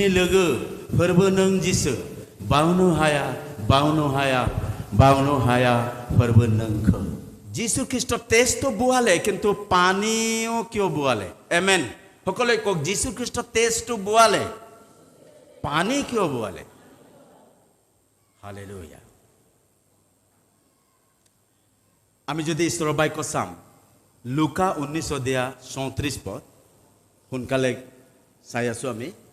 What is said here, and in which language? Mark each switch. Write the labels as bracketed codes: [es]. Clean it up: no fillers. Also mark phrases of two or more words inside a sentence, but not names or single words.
[brx] लोगो फोरबो नों जिसु बावनो हाया बावनो हाया बावनो हाया फोरबो नोंखौ जिसु ख्रीष्ट [as] तेजটো বোৱালে কিন্তু পানীও কিয় বোৱালে আমেন সকলোৱে কওক যিশু খ্ৰীষ্ট তেজটো বোৱালে পানী কিয় বোৱালে হালেলুয়া আমি যদি ঈশ্বৰৰ বাক্য চাম লুকা 19 অধ্যায় 34 পদ সোনকালে চাই আছো আমি